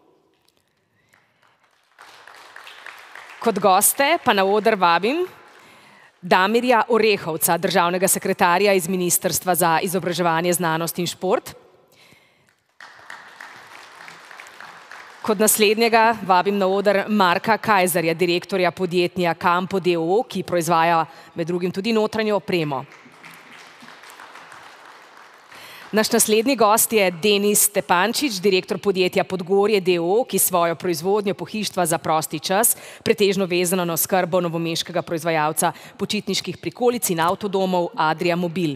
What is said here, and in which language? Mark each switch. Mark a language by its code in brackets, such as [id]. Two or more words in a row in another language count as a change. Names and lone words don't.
[sl] Kot goste pa na oder vabim Damirja Orehovca, državnega sekretarja iz Ministrstva za izobraževanje, znanost in šport. Kot naslednjega vabim na oder Marka Kajzerja, direktorja podjetja Campo d.o.o., ki proizvaja med drugim tudi notranjo opremo. Naš naslednji gost je Denis Stepančič, direktor podjetja Podgorje d.o.o., ki svojo proizvodnjo pohištva za prosti čas, pretežno vezano na oskrbo novomeškega proizvajalca počitniških prikolic in avtodomov Adria Mobil.